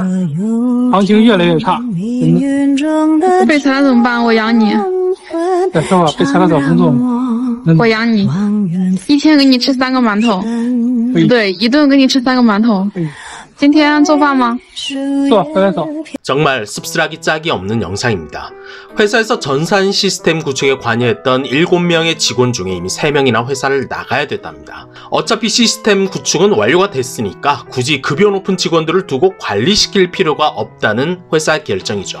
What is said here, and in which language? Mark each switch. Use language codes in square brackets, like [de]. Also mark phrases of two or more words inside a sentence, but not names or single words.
[zh] 行情越来越差。被裁了怎么办？我养你。再说吧，被裁了找工作嘛。我养你，一天给你吃3个馒头。对，一顿给你吃3个馒头。今天做饭吗？做，回来做。 [ko] 정말 씁쓸하기 짝이 없는 영상입니다. 회사에서 전산 시스템 구축에 관여했던 7명의 직원 중에 이미 3명이나 회사를 나가야 됐답니다. 어차피 시스템 구축은 완료가 됐으니까 굳이 급여 높은 직원들을 두고 관리시킬 필요가 없다는 회사의 결정이죠.